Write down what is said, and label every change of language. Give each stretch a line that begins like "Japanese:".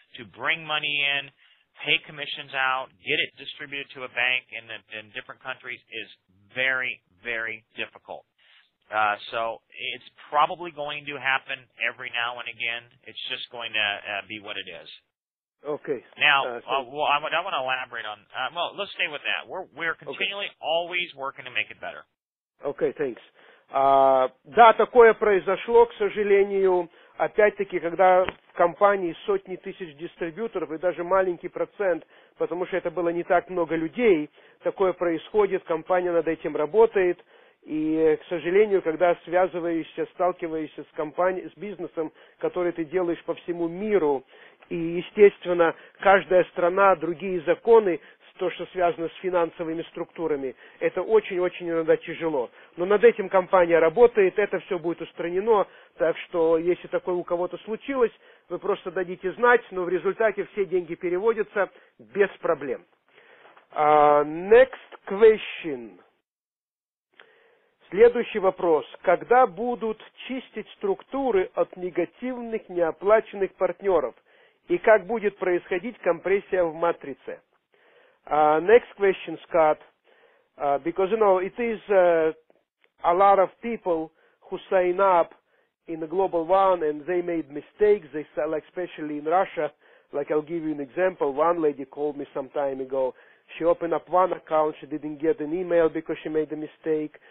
English: To bring money in, pay commissions out, get it distributed to a bank in different countries is very, very difficult. So it's probably going to happen every now and again. It's just going to be what it is. Okay. Now, I want to elaborate on. Let's stay with that. We're continually always working to make it better. Okay, thanks.
Russian: Да, такое произошло, к сожалению, опять-таки, когда в компании сотни тысяч дистрибьюторов и даже маленький процент, потому что это было не так много людей, такое происходит, компания над этим работает, и, к сожалению, когда сталкиваешься с бизнесом, который ты делаешь по всему миру, и, естественно, каждая страна, другие законы, то, что связано с финансовыми структурами, это очень-очень иногда тяжело. Но над этим компания работает, это все будет устранено, так что, если такое у кого-то случилось, вы просто дадите знать, но в результате все деньги переводятся без проблем.
English: Next question.
Russian: Следующий вопрос. Когда будут чистить структуры от негативных неоплаченных партнеров? И как будет происходить компрессия в матрице?
English: Next question, Scott. Because, it is a lot of people who sign up in the Global One and they made mistakes. They like, especially in Russia, like I'll give you an example. One lady called me some time ago. She opened up one account. She didn't get an email because she made a mistake.